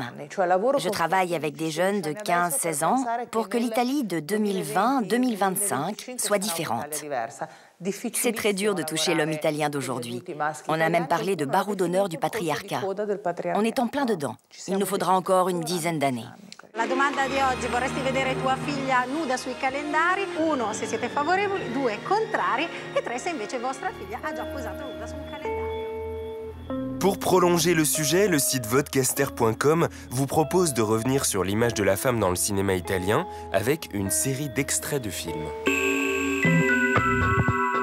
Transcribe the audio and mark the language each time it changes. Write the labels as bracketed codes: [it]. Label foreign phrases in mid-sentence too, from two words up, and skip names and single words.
[fr] Je travaille avec des jeunes de 15-16 ans pour que l'Italie de 2020-2025 soit différente. C'est très dur de toucher l'homme italien d'aujourd'hui. On a même parlé de barreau d'honneur du patriarcat. On est en plein dedans. Il nous faudra encore une dizaine d'années. [it] La domanda di oggi, vorresti vedere tua figlia nuda sui calendari? 1, se siete favorevoli, 2, contrari, e 3, se invece vostra figlia ha già posato nuda su un calendario. [fr] Pour prolonger le sujet, le site votecaster.com vous propose de revenir sur l'image de la femme dans le cinéma italien avec une série d'extraits de films.